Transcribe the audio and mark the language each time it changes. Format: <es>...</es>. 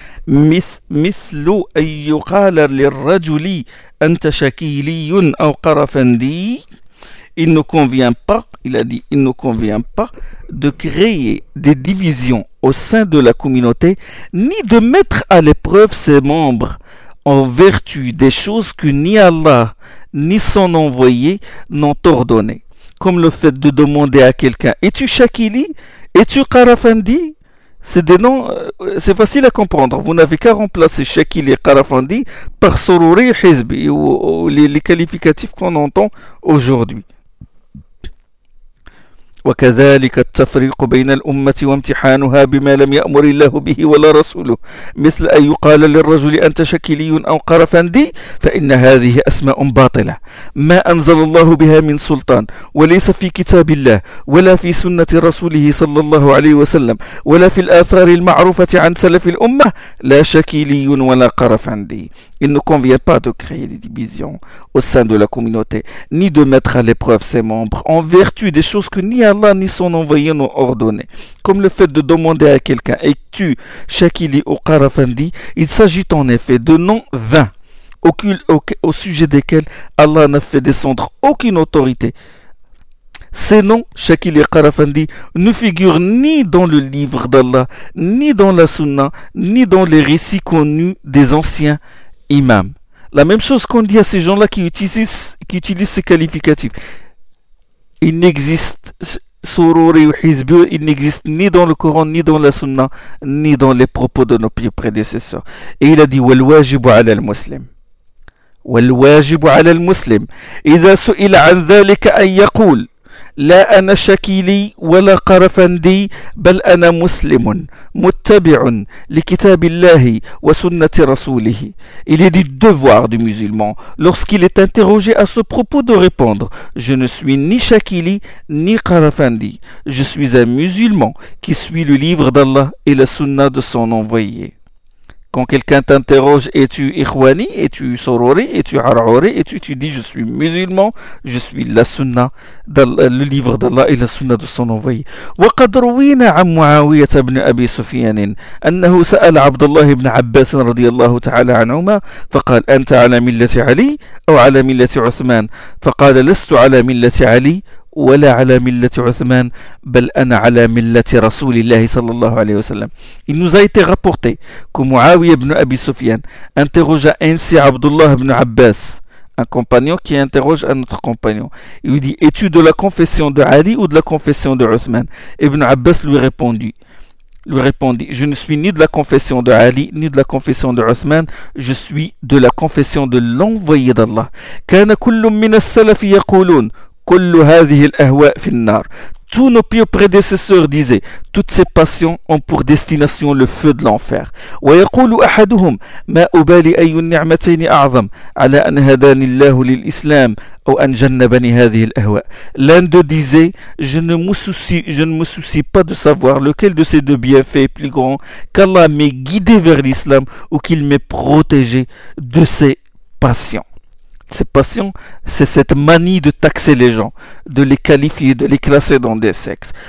<ar>مثل أن يقال للرجل أنت شكيلي أو قرفندي.</ar> <fr>Il ne convient pas, il a dit, il ne convient pas de créer des divisions au sein de la communauté, ni de mettre à l'épreuve ses membres en vertu des choses que ni Allah ni son envoyé n'ont ordonnées. Comme le fait de demander à quelqu'un, es-tu Shakili? Es-tu Qarafandi? C'est des noms, c'est facile à comprendre. Vous n'avez qu'à remplacer Shakili et Qarafandi par Sururi et Hizbi, ou les qualificatifs qu'on entend aujourd'hui.</fr> <ar>وكذلك التفريق بين الأمة وامتحانها بما لم يأمر الله به ولا رسوله مثل أن يقال للرجل أنت شكلي أو قرفندي فإن هذه أسماء باطلة ما أنزل الله بها من سلطان وليس في كتاب الله ولا في سنة رسوله صلى الله عليه وسلم ولا في الآثار المعروفة عن سلف الأمة لا شكلي ولا قرفندي.</ar> <fr>Il ne convient pas de créer des divisions au sein de la communauté, ni de mettre à l'épreuve ses membres, en vertu des choses que ni Allah ni son envoyé n'ont ordonnées. Comme le fait de demander à quelqu'un, es-tu Shakili ou Qarafandi, il s'agit en effet de noms vains, au sujet desquels Allah n'a fait descendre aucune autorité. Ces noms, Shakili et Qarafandi, ne figurent ni dans le livre d'Allah, ni dans la Sunna, ni dans les récits connus des anciens imam. La même chose qu'on dit à ces gens-là qui utilisent ces qualificatifs. Il n'existe sururi ou hizbi, il n'existe ni dans le Coran, ni dans la Sunna, ni dans les propos de nos pieux prédécesseurs. Et il a dit</fr> <ar>wal wajibu ala al muslim. Wal wajibu ala al muslim. Idha su'ila an dhalika an yaqul لا أنا شكيلي ولا قرفندي بل أنا مسلم متبع لكتاب الله وسنة رسوله.</ar> <fr>Il est du devoir du musulman, lorsqu'il est interrogé à ce propos, de répondre: je ne suis ni Shakili ni Qarafandi, je suis un musulman qui suit le livre d'Allah et la sunna de son envoyé. Quand quelqu'un t'interroge, es-tu Ikhwani, es-tu Sorori, es-tu Arouri, es-tu, tu dis je suis musulman, je suis la sunna, le livre d'Allah et la sunna de son envoyé.</fr> <ar>وقد روينا عن معاوية بن أبي سفيان أنه سأل عبد الله بن عباس رضي الله تعالى عنهما فقال أنت على ملة علي أو على ملة عثمان؟ فقال لست على ملة علي ولا على ملة عثمان بل أنا على ملة رسول الله صلى الله عليه وسلم.</ar> <fr>Il nous a été rapporté que Muawi ibn Abi Sufyan interrogea ainsi Abdullah ibn Abbas, un compagnon qui interroge un autre compagnon. Il lui dit, es-tu de la confession de Ali ou de la confession de Uthman? Ibn Abbas lui répondit, je ne suis ni de la confession de Ali ni de la confession de Uthman, je suis de la confession de l'envoyé d'Allah.</fr> <ar>كان كل من السلف يقولون كل هذه الأهواء في النار.</ar> <fr>Tous nos pieux prédécesseurs disaient, toutes ces passions ont pour destination le feu de l'enfer.</fr> <ar>ويقول أحدهم ما أبالي أي النعمتين أعظم على أن هداني الله للإسلام أو أن جنبني هذه الأهواء.</ar> <fr>L'un d'eux disait, je ne me soucie pas de savoir lequel de ces deux bienfaits est plus grand, qu'Allah m'ait guidé vers l'islam ou qu'il m'ait protégé de ces passions. Cette passion, c'est cette manie de taxer les gens, de les qualifier, de les classer dans des sexes.</fr>